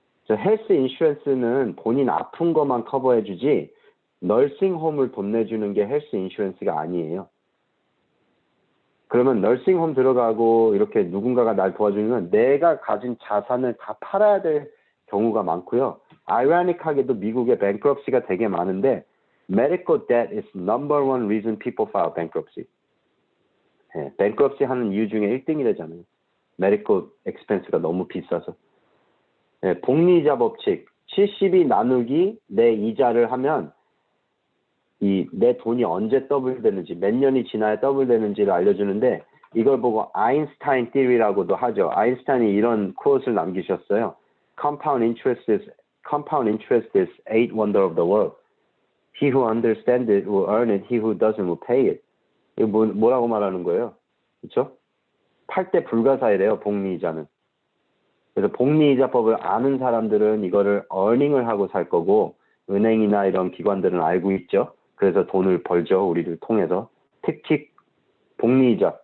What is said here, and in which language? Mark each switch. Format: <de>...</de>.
<ko>헬스 인슈런스는 본인 아픈 것만 커버해 주지 널싱홈을 돈 내주는 게 헬스 인슈런스가 아니에요. 그러면 널싱홈 들어가고 이렇게 누군가가 날 도와주면 내가 가진 자산을 다 팔아야 될 경우가 많고요. 아이러니하게도 미국의 bankruptcy가 되게 많은데</ko> <en>medical debt is number one reason people file bankruptcy.</en> <ko>네, bankruptcy 하는 이유 중에 1등이라잖아요. medical expense가 너무 비싸서. 네, 복리이자 법칙 70이 나누기 내 이자를 하면 내 돈이 언제 더블 되는지, 몇 년이 지나야 더블 되는지를 알려주는데 이걸 보고 아인슈타인 theory라고도 하죠. 아인슈타인이 이런 코트를 남기셨어요.</ko> <en>Compound interest is eight wonder of the world. He who understands it will earn it. He who doesn't will pay it.</en> <ko>이거 뭐라고 말하는 거예요? 그렇죠? 8대 불가사의래요, 복리이자는. 그래서 복리이자법을 아는 사람들은 이거를 earning을 하고 살 거고 은행이나 이런 기관들은 알고 있죠. 그래서 돈을 벌죠. 우리를 통해서. 특히 복리이자.</ko>